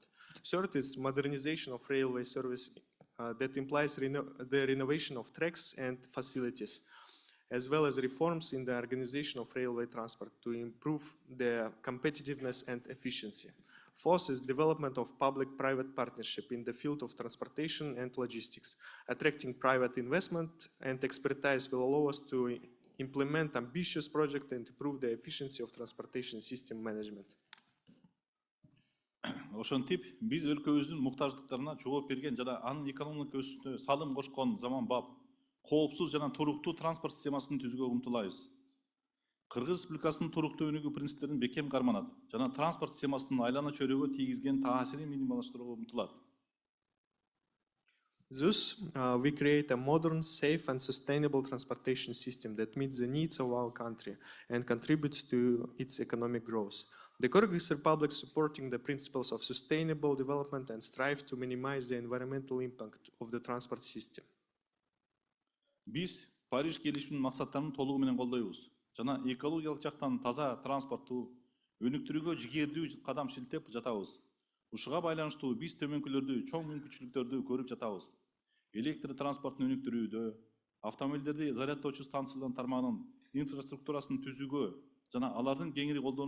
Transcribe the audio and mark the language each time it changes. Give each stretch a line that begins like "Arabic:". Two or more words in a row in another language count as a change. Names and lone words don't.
English: Third is modernization of railway service that implies the renovation of tracks and facilities, as well as reforms in the organization of railway transport to improve the competitiveness and efficiency. Fourth is development of public-private partnership in the field of transportation and logistics. Attracting private investment and expertise will allow us to implement ambitious projects and improve the efficiency of transportation system management.
Kyrgyz: Ошентип, биз өлкөбүздүн муктаждыктарына жооп берген жана анын экономик өсүшүнө салым кошкон заманбап, коопсуз жана туруктуу транспорт системасын түзүүгө умтулабыз. Кыргыз Республикасынын туруктуу өнүгүү принциптерин бекем карманат жана транспорт системасынын айлана чөйрөгө тийгизген таасирин минималдаштырууга умтулат.
English: Thus, we create a modern, safe, and sustainable transportation system that meets the needs of our country and contributes to its economic growth. The Kyrgyz Republic supporting the principles of sustainable development and strive to minimize the environmental impact of the transport system.
Kyrgyz: Биз Париж келишиминин максаттарын толугу менен колдойбуз жана экологиялык жактан таза транспортту өнүктүрүүгө жигердүү кадам шилтеп жатабыз. Ушуга байланыштуу биз төмөнкүлөрдү чоң мүмкүнчүлүктөрдү көрүп жатабыз. Электр транспортун өнүктүрүүдө, автомобилдерди зарядтоочу станциялардын тармагынын инфраструктурасын түзүүгө жана алардын кеңири колдонуу